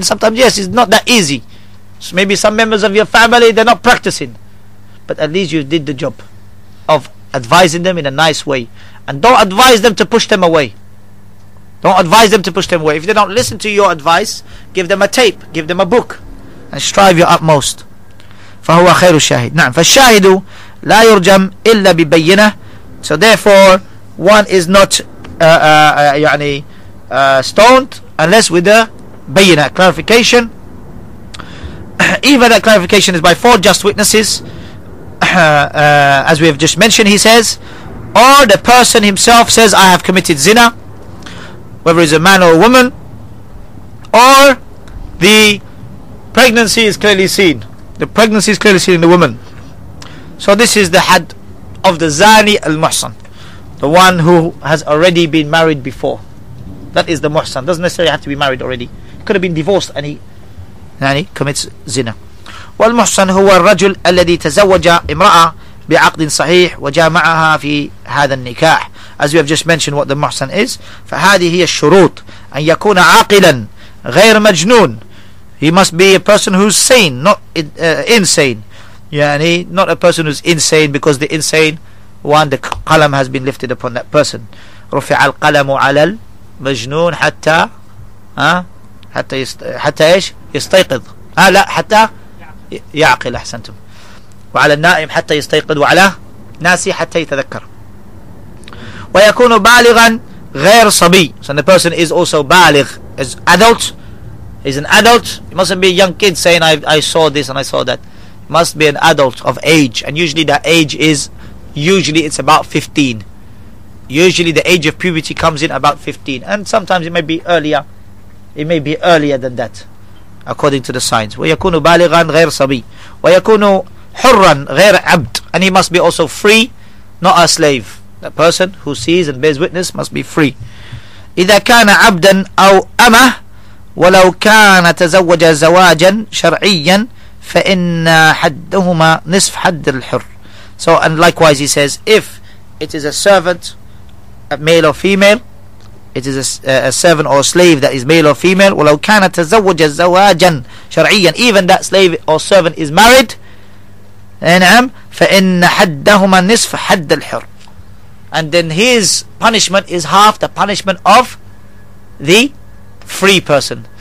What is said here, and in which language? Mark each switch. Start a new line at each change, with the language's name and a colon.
English: And sometimes, yes, it's not that easy. So maybe some members of your family, they're not practicing, but at least you did the job of advising them in a nice way. And don't advise them to push them away. If they don't listen to your advice, give them a tape, give them a book, and strive your utmost.
Arabic: فهو خير الشاهد. نعم. فالشاهد لا يرجم إلا ببينة.
English: So therefore one is not stoned unless with a bayinah, clarification. Either that clarification is by 4 just witnesses, as we have just mentioned, he says, or the person himself says, I have committed zina, whether it's a man or a woman, or the pregnancy is clearly seen. The pregnancy is clearly seen in the woman. So this is the had of the zani al-muhsan, the one who has already been married before. That is the muhsan. Doesn't necessarily have to be married already. He could have been divorced and he commits zina.
Arabic: والمحصن هو الرجل الذي تزوج امرأة بعقد صحيح وجامعها في هذا النكاح.
English: As we have just mentioned what the muhsan is.
Arabic: فهذه هي الشروط أن يكون عاقلا غير مجنون.
English: He must be a person who's sane, not insane. Not a person who's insane, because the insane one, the qalam has been lifted upon that person.
Arabic: رفع القلم على المجنون حتى ايش يستيقظ. لا حتى يعقل. احسنتم. وعلى النائم حتى يستيقظ وعلى ناسي حتى يتذكر. ويكون بالغا غير صبي.
English: So the person is also baligh, is adult. He's an adult. He mustn't be a young kid saying I saw this and I saw that. He must be an adult of age, and usually that age is it's about 15. Usually the age of puberty comes in about 15, and sometimes it may be earlier. It may be earlier than that, according to the signs.
Arabic: ويكون بالغا غير صبي ويكون حرا غير عبد.
English: And he must be also free, not a slave. The person who sees and bears witness must be free.
Arabic: إذا كان عبدا أو أمه ولو كان تزوج زواجا شرعيا فإن حدهما نصف حد الحر.
English: So, and likewise he says, if it is a servant, a male or female, it is a servant or a slave that is male or female,
Arabic: ولو كان تزوج زواجا شرعيا,
English: even that slave or servant is married, نعم,
Arabic: فإن حدهما نصف حد الحر,
English: and then his punishment is half the punishment of the free person.